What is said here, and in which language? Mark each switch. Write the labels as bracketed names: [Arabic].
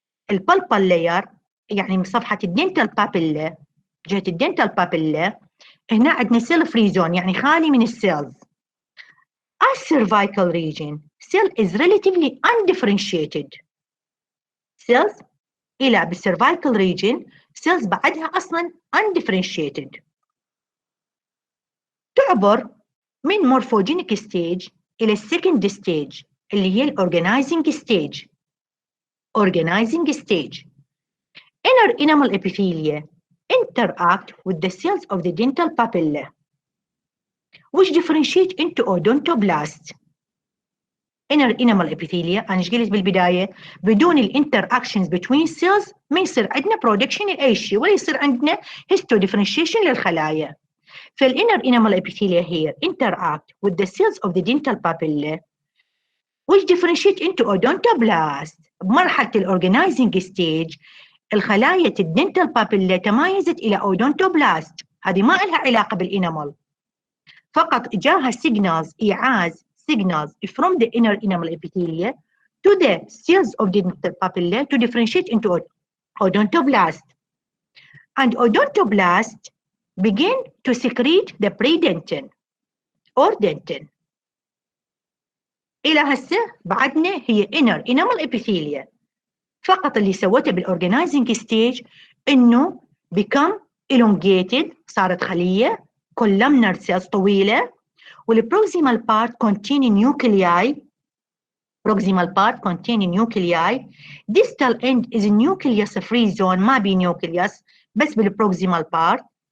[Arabic] البلبال layer يعني من صفحة الدنتال بابيلا، جهة الدنتال بابيلا هنا عندنا cell-free zone يعني خالي من السيلز. [English] As cervical region, cell is relatively undifferentiated. [Arabic] Cells إلى بالcervical region cells بعدها أصلاً undifferentiated. تعبر من morphogenic stage إلى second stage اللي هي organizing stage. [English] Organizing stage. Inner enamel epithelia interact with the cells of the dental papilla which differentiate into odontoblast. [Arabic] inner enamel epithelia أنا إيش قلت بالبداية؟ بدون الانتراكشنز between cells ما يصير عندنا production لأي شيء ولا يصير عندنا histodifferentiation للخلايا. [English] فالinner enamel epithelia here interact with the cells of the dental papilla which differentiate into odontoblast. [Arabic] بمرحلة الorganizing stage الخلايا الدنتال بابيلا تمايزت إلى odontoblast. هذه ما لها علاقة بالانامل، فقط جاها إيعاز [English] signals from the inner enamel epithelia to the cells of the dental papilla to differentiate into odontoblast. And odontoblast begin to secrete the predentin or dentin. [Arabic] إلى هسه بعدنا هي inner enamel epithelia. فقط اللي سوته بالorganizing stage إنه [English] become elongated، [Arabic] صارت خلية columnar cells طويلة، والproximal part containing nuclei. [English] Proximal part containing nuclei. Distal end is nucleus free zone، [Arabic] ما بي nucleus بس بالproximal part.